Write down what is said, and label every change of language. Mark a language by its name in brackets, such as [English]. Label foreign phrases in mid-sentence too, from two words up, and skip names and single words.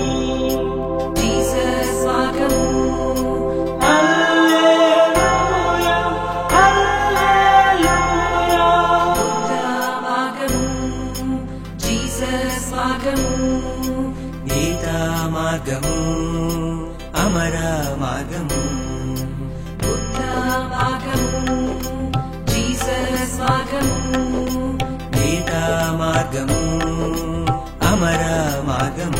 [Telugu] Jesus Swagamu. [Hebrew] Hallelujah, Hallelujah. [Telugu] Buddha Swagamu. Jesus Swagamu. గీతా మార్గము, అమర మార్గము. Buddha Swagamu. Jesus Swagamu. గీతా మార్గము, అమర మార్గము.